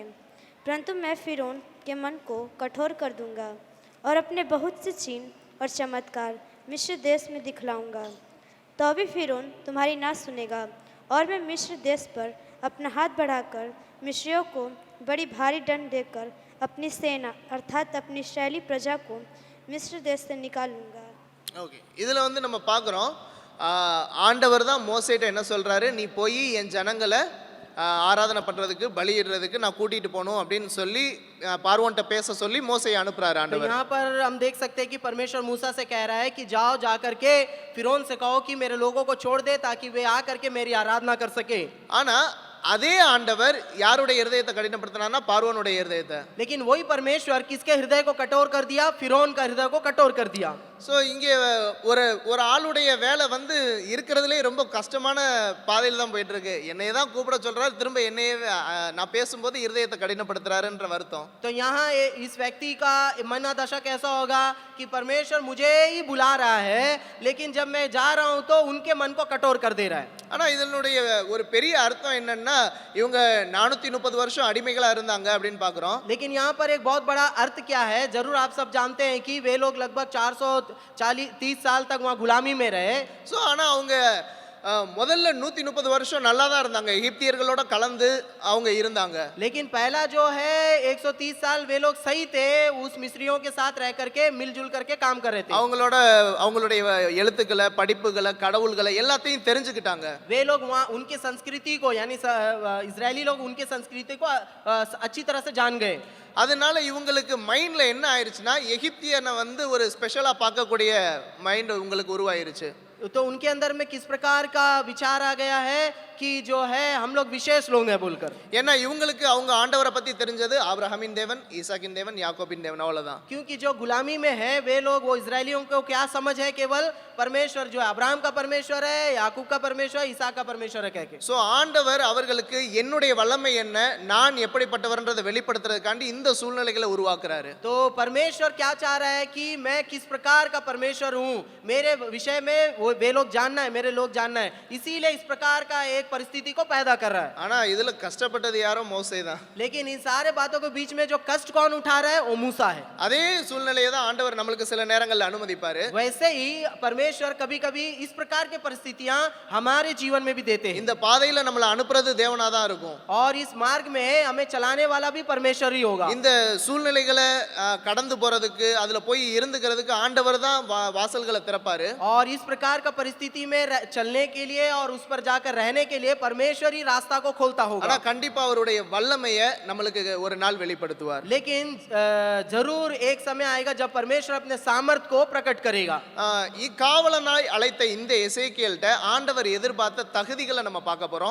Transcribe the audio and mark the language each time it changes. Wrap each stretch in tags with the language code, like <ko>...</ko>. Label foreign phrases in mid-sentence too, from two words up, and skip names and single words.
<hi>परंतु मैं फिरौन के मन को कठोर कर दूंगा और अपने बहुत से चिन्ह और चमत्कार मिस्र देश में दिखलाऊंगा। तो भी फिरौन तुम्हारी ना सुनेगा, और मैं मिस्र देश पर अपना हाथ बढ़ाकर मिस्रियों को बड़ी भारी दंड देकर अपनी सेना अर्थात अपनी इस्राएली प्रजा को मिस्र देश से निकालूंगा।</hi> <ta>ஓகே, இதில் வந்து நம்ம பார்க்குறோம், ஆண்டவர் தான் மோசேட்ட என்ன சொல்கிறாரு, நீ போய் என் ஜனங்களை ஆராதனை பண்ணுறதுக்கு பலியிடுறதுக்கு நான் கூட்டிகிட்டு போகணும் அப்படின்னு சொல்லி பார்வோன்ட்ட பேச சொல்லி மோசையை அனுப்புறாரு ஆண்டவர்.</ta> <hi>यहाँ पर हम देख सकते हैं कि परमेश्वर मूसा से कह रहा है कि जाओ जा करके फिरौन से कहो कि मेरे लोगों को छोड़ दे ताकि वे आ करके मेरी आराधना कर सके।</hi> <ta>ஆனால் அதே ஆண்டவர் யாருடைய இருதயத்தை கடினப்படுத்தினார்னா பார்வோனுடைய இருதயத்தை.</ta> <hi>लेकिन वही परमेश्वर किसके हृदय को कठोर कर दिया? फिरौन का हृदय को कठोर कर दिया।</hi> <ta>ஸோ இங்கே ஒரு ஆளுடைய வேலை வந்து இருக்கிறதுலே ரொம்ப கஷ்டமான பாதையில் தான் போயிட்டு இருக்கு. என்னைய தான் கூப்பிட சொல்றாரு, திரும்ப என்னையே நான் பேசும்போது இருதயத்தை கடினப்படுத்துறாருன்ற வருத்தம்.</ta> <hi>तो यहाँ इस व्यक्ति का मन दशा कैसा होगा कि परमेश्वर मुझे ही बुला रहा है, लेकिन जब मैं जा रहा हूँ तो उनके मन को कठोर कर दे रहा है।</hi> <ta>ஆனால் இதனுடைய ஒரு பெரிய அர்த்தம் என்னன்னா, இவங்க 430 வருஷம் அடிமைகளா இருந்தாங்க அப்படின்னு பார்க்குறோம்.</ta> <hi>लेकिन यहाँ पर एक बहुत बड़ा अर्थ क्या है, जरूर आप सब जानते हैं कि वे लोग लगभग 430 साल तक वहाँ गुलामी में रहे।</hi> <ta>ஸோ ஆனால் அவங்க முதல்ல 130 வருஷம் நல்லா தான் இருந்தாங்க, எகிப்தியர்களோட கலந்து அவங்க இருந்தாங்க.</ta> <hi>लेकिन पहला जो है 130 साल वे लोग सही थे, उस मिस्रियों के साथ रह करके मिलजुल करके काम कर रहे थे।</hi> <ta>அவங்களுடைய எழுத்துக்களை, படிப்புகளை, கடவுள்களை எல்லாத்தையும் தெரிஞ்சுக்கிட்டாங்க.</ta> <hi>वे लोग वहाँ उनके संस्कृति को यानी इजरायली लोग उनके संस्कृति को अच्छी तरह से जान गए।</hi> <ta>அதனால இவங்களுக்கு மைண்ட்ல என்ன ஆயிருச்சுன்னா, எகிப்தியனை வந்து ஒரு ஸ்பெஷலா பார்க்கக்கூடிய மைண்ட் உங்களுக்கு உருவாயிருச்சு.</ta> <hi>तो उनके अंदर में किस प्रकार का विचार आ गया है कि जो है हम लोग विशेष लोग हैं बोलकर,</hi> <ta>ஏன்னா இவங்களுக்கு அவங்க ஆண்டவரை பத்தி தெரிஞ்சது ஆபிரகாமின் தேவன், ஈசாக்கின் தேவன், யாக்கோபின் தேவன், அவ்வளவுதான்.</ta> <hi>क्योंकि जो गुलामी में है वे लोग, वो इजरायलियों को क्या समझ है, केवल परमेश्वर जो है अब्राहम का परमेश्वर है, याकूब का परमेश्वर, इसहाक का परमेश्वर है कह के।</hi> <ta>சோ ஆண்டவர் அவர்களுக்கு என்னுடைய வல்லமை என்ன, நான் எப்படிப்பட்டவர்ன்றதை வெளிப்படுத்துறதுக்காண்டி இந்த சூழ்நிலைகளை உருவாக்குறாரு.</ta> <hi>तो परमेश्वर क्या चाह रहा है कि मैं किस प्रकार का परमेश्वर हूँ, मेरे विषय में वे लोग जानना है, मेरे लोग जानना है, इसीलिए इस प्रकार का एक परिस्थिति को पैदा कर रहा है।</hi> <ta>ஆனா இதுல கஷ்டப்பட்டது யாரோ மோசே தான்.</ta> <hi>लेकिन इन सारे बातों के बीच में जो कष्ट कौन उठा रहा है, वो मूसा है।</hi> <ta>அதே சூழ்நிலையை தான் ஆண்டவர் நம்மளுக்கு சில நேரங்கள்ல அனுமதிப்பாரு.</ta> <hi>वैसे ही परमेश्वर कभी कभी इस प्रकार की परिस्थितियां हमारे जीवन में भी देते हैं,</hi> <ta>இந்த பாதையில நம்மளை அனுப்புறது தேவனா தான் இருக்கும்.</ta> <hi>और इस मार्ग में हमें चलाने वाला भी परमेश्वर ही होगा।</hi> <ta>இந்த சூழ்நிலைகளை கடந்து போறதுக்கு, அதுல போய் இருந்துக்கிறதுக்கு ஆண்டவர் தான் வாசல்களை திறப்பாரு.</ta> <hi>और इस प्रकार का परिस्थिति में चलने के लिए और उस पर जाकर रहने के लिए परमेश्वर ही रास्ता को खोलता</hi> <ta>ஆனா</ta> <hi>होगा।</hi> <ta>கண்டிப்பா அவருடைய வல்லமையை நம்மளுக்கு ஒரு நாள் வெளிப்படுத்துவார்.</ta> <hi>लेकिन जरूर एक समय आएगा जब परमेश्वर अपने सामर्थ को प्रकट करेगा।</hi> <ta>காவலனாய் அழைத்த இந்த எசேக்கியேல்ட்ட ஆண்டவர் எதிர்பார்த்த தகுதிகளை நம்ம பார்க்க போறோம்.</ta>